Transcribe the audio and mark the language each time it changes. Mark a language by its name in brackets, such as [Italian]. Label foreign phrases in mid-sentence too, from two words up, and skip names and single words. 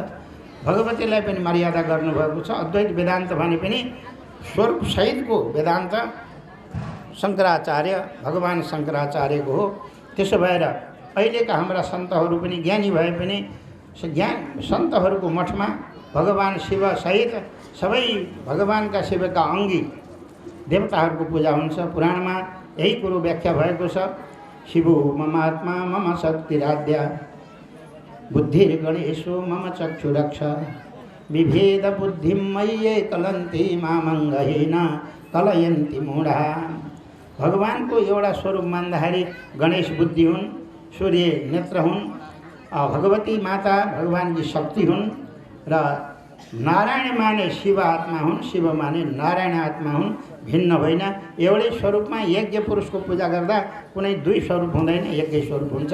[Nepali] भगवतीलाई पनि मर्यादा गर्नुभएको छ। अद्वैत वेदान्त भने पनि स्वरूपसहितको वेदान्त शङ्कराचार्य भगवान शङ्कराचार्यको हो। त्यसो भएर अहिलेका हाम्रा सन्तहरू पनि ज्ञानी भए पनि ज्ञान सन्तहरूको मठमा भगवान शिवसहित सबै भगवानका शिवका अङ्गी देवताहरूको पूजा हुन्छ। पुराणमा यही कुरो व्याख्या भएको छ। [Sanskrit] शिवो मम आत्मा मम शक्तिराध्या बुद्धिर्गणेशो मम चक्षुरक्ष विभेद बुद्धिं मय्ये कलन्ति मामङ्गहीन कलयन्ति मूढा। [Nepali] भगवानको एउटा स्वरूप मान्दाखेरि गणेश बुद्धि हुन्, सूर्य नेत्र हुन्, भगवती माता भगवानकी शक्ति हुन् र नारायण माने शिव आत्मा हुन्, शिव माने नारायण आत्मा हुन्, भिन्न होइन। एउटै स्वरूपमा यज्ञ पुरुषको पूजा गर्दा कुनै 2 स्वरूप हुँदैन, एकै स्वरूप हुन्छ।